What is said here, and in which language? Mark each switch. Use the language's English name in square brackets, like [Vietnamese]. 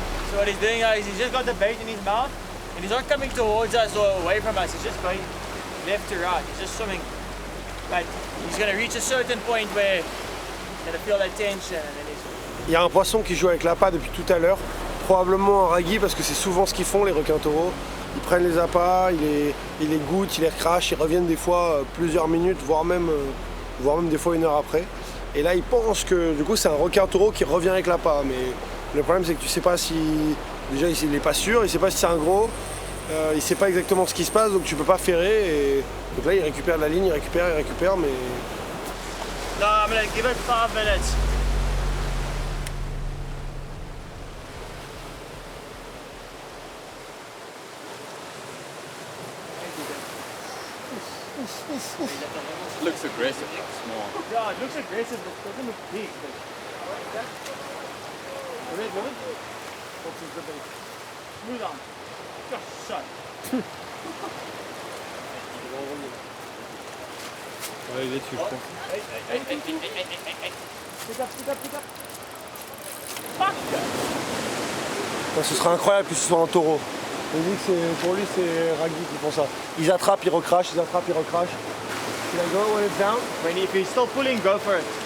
[English] So what he's doing is he's just got the bait in his mouth and he's not coming towards us or away from us, he's just going left to right, he's just swimming. But he's going to reach a certain point where he's going to feel that tension and then he's... [French] Il y a un poisson qui joue avec l'appât depuis tout à l'heure, probablement un ragui parce que c'est souvent ce qu'ils font les requins taureaux. Ils prennent les appâts, ils les goûtent, ils les recrachent, ils reviennent des fois plusieurs minutes, voire même des fois 1 heure après. Et là, ils pensent que du coup, c'est un requin taureau qui revient avec l'appât. Mais le problème, c'est que tu sais pas si... Déjà, il n'est pas sûr, il sait pas si c'est un gros, il sait pas exactement ce qui se passe, donc tu peux pas ferrer. Et... Donc là, il récupère la ligne, il récupère, mais... [English] No, I'm going to give it 5 minutes. Looks aggressive, but small. Yeah, it looks aggressive, but it doesn't look big. But... The red one? What's the bait? Smooth on. Just shut. [French] Ouais, il est dessus, je crois. [English] Pick up. [French] Ouais, ce serait incroyable que ce soit un taureau. Il dit que pour lui, c'est rugby qui font ça. Ils attrapent, ils recrachent, ils attrapent, ils recrachent. [English] Should I go when it's down? When if he's still pulling, go for it.